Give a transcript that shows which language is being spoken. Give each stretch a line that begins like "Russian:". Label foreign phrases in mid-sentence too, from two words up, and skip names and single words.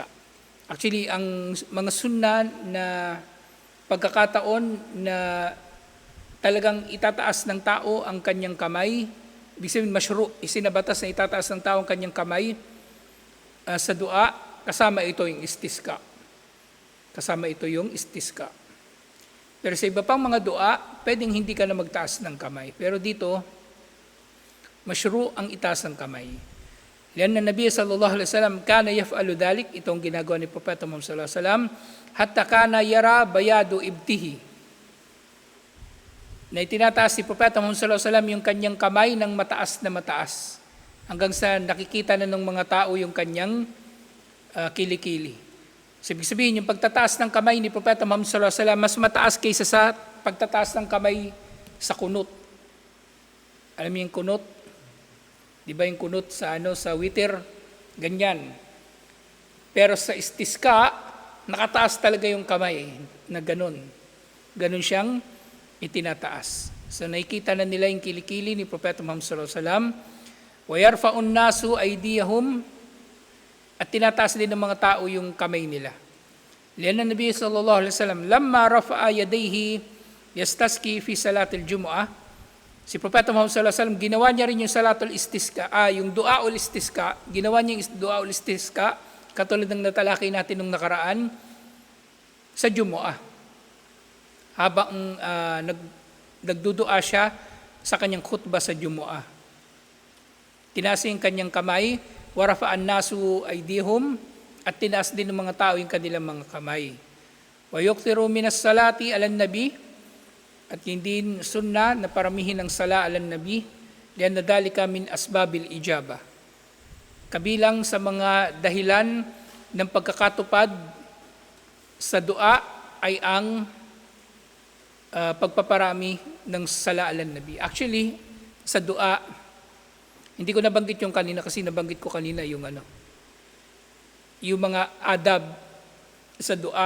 Filipino: Actually, ang mga sunnah na pagkakataon na talagang itataas ng tao ang kanyang kamay Ibig sabihin, masyru, isinabatas na itataas ng tao ang kanyang kamay sa dua, kasama ito yung istisqa. Kasama ito yung istisqa. Pero sa iba pang mga dua, pwedeng hindi ka na magtaas ng kamay. Pero dito, masyru ang itaas ng kamay.
Arabic: لأن النبي صلى الله عليه وسلم كان يفعل ذلك,
Filipino: itong ginagawa ni Propeta Muhammad
Arabic: صلى الله عليه وسلم, حتى كان يرى بياض إبطيه.
Filipino: Na itinataas si Propeta Muhammad
Arabic: صلى الله عليه وسلم
Filipino: yung kanyang kamay ng mataas na mataas. Hanggang sa nakikita na ng mga tao yung kanyang kilikili. So, ibig sabihin, yung pagtataas ng kamay ni Propeta Muhammad
Arabic: صلى الله عليه وسلم
Filipino: mas mataas kaysa sa pagtataas ng kamay sa kunot. Alam mo yung kunot? Di ba yung kunot sa sa witir? Ganyan. Pero sa istisqa, nakataas talaga yung kamay na ganun. Ganun siyang itinataas. So nakikita na nila yung kilikili ni Propeta Muhammad
Arabic: صلى الله عليه وسلم. ويرفع الناس أيديهم,
Filipino: at tinataas din ng mga tao yung kamay nila.
Arabic: لأن النبي صلى الله عليه وسلم لما رفع يديه يستسقي في صلاة الجمعة.
Filipino: Si Propeta Muhammad
Arabic: صلى الله عليه وسلم
Filipino: ginawa niya rin yung
Arabic: صلاة الاستسقاء,
Filipino: yung
Arabic: دعاء الاستسقاء,
Filipino: ginawa niya yung
Arabic: دعاء الاستسقاء
Filipino: katulad ng natalakay natin nung nakaraan sa Jumu'ah. Habang nagdudua siya sa kanyang khutbah sa Jumu'ah. Tinaas yung kanyang kamay,
Arabic: ورفع الناس أيديهم,
Filipino: at tinaas din ng mga tao yung kanilang mga kamay.
Arabic: ويكثر من الصلاة على النبي,
Filipino: at hindi sunna na paramihin ang
Arabic: صلاة على النبي, لأن ذلك من أسباب الإجابة.
Filipino: Kabilang sa mga dahilan ng pagkakatupad sa dua ay ang pagpaparami ng
Arabic: صلاة على النبي.
Filipino: Actually, sa dua, hindi ko nabanggit yung kanina kasi nabanggit ko kanina yung yung mga adab sa dua.